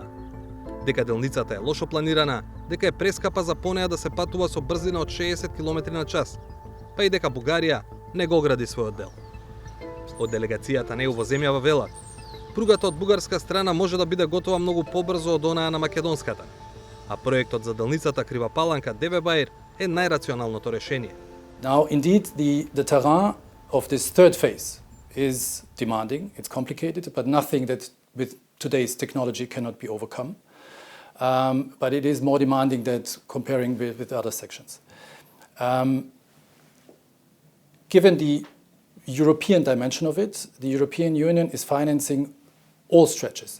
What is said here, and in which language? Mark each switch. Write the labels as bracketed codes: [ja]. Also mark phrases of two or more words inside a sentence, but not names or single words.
[mk] Дека делницата е лошо планирана, дека е прескапа за по неа да се патува со брзина од 60 км на час, па и дека Бугарија не го гради својот дел. Од делегацијата НЕУ во земјава велат, пругата од бугарска страна може да биде готова многу побрзо од онаа на македонската, а проектот за делницата Крива Паланка Девебаир е најрационалното решение. [en] Now, indeed, the terrain of this third phase is demanding, it's complicated, but nothing that with today's technology cannot be overcome. But it is more demanding than comparing with other sections. Given the European dimension of it, the European Union is financing all stretches.